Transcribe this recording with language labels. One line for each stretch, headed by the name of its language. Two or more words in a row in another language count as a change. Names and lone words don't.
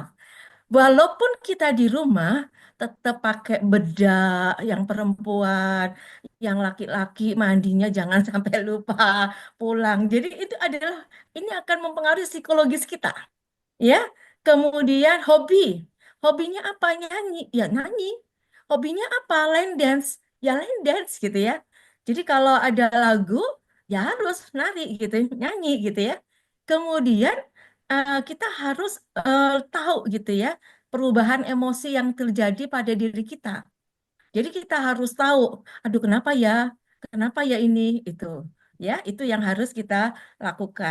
Indonesian: Walaupun kita di rumah tetap pakai bedak yang perempuan, yang laki-laki mandinya jangan sampai lupa pulang. Jadi itu adalah ini akan mempengaruhi psikologis kita, ya. Kemudian hobi, hobinya apa? Nyanyi, ya nyanyi. hobinya apa?
English: Line dance.
Indonesian: Ya
English: line dance
Indonesian: gitu ya. Jadi kalau ada lagu, ya harus nari gitu, nyanyi gitu ya. Kemudian kita harus tahu gitu ya, perubahan emosi yang terjadi pada diri kita. Jadi kita harus tahu, aduh kenapa ya ini itu, ya itu yang harus kita lakukan.